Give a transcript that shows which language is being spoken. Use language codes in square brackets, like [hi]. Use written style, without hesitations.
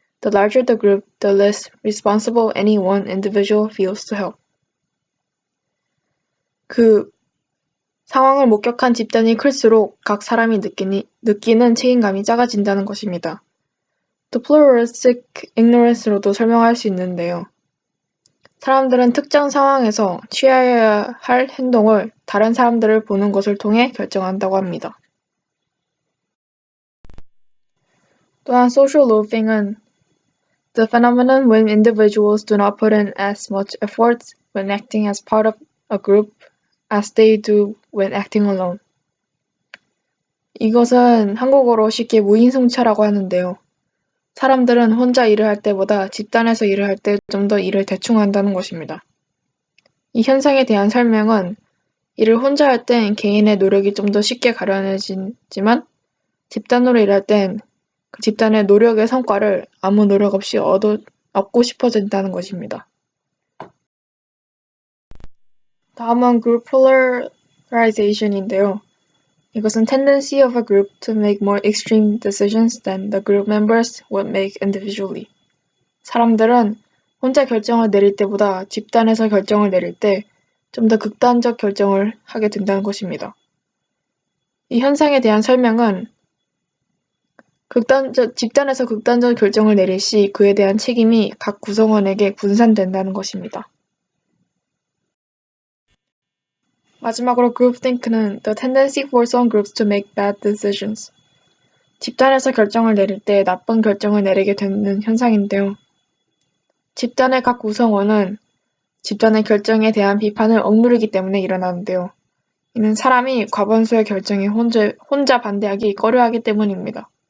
[en] The larger the group, the less responsible any one individual feels to help. [ko] 그 상황을 목격한 집단이 클수록 각 사람이 느끼는 책임감이 작아진다는 것입니다. The pluralistic ignorance로도 설명할 수 있는데요. 사람들은 특정 상황에서 취해야 할 행동을 다른 사람들을 보는 것을 통해 결정한다고 합니다. 또한 [en] social loafing은 the phenomenon when individuals do not put in as much effort when acting as part of a group as they do when acting alone. [ko] 이것은 한국어로 쉽게 무인승차라고 하는데요. 사람들은 혼자 일을 할 때보다 집단에서 일을 할 때 좀 더 일을 대충 한다는 것입니다. 이 현상에 대한 설명은 일을 혼자 할 땐 개인의 노력이 좀 더 쉽게 가려지지만 집단으로 일할 땐 그 집단의 노력의 성과를 아무 노력 없이 얻고 싶어진다는 것입니다. 다음은 group polarization인데요. 이것은 [en] tendency of a group to make more extreme decisions than the group members would make individually. [ko] 사람들은 혼자 결정을 내릴 때보다 집단에서 결정을 내릴 때 좀 더 극단적 결정을 하게 된다는 것입니다. 이 현상에 대한 설명은 집단에서 극단적 결정을 내릴 시 그에 대한 책임이 각 구성원에게 분산된다는 것입니다. 마지막으로 [en] groupthink는 the tendency for some groups to make bad decisions. [ko] 집단에서 결정을 내릴 때 나쁜 결정을 내리게 되는 현상인데요. 집단의 각 구성원은 집단의 결정에 대한 비판을 억누르기 때문에 일어나는데요. 이는 사람이 과반수의 결정에 혼자 반대하기 꺼려하기 때문입니다.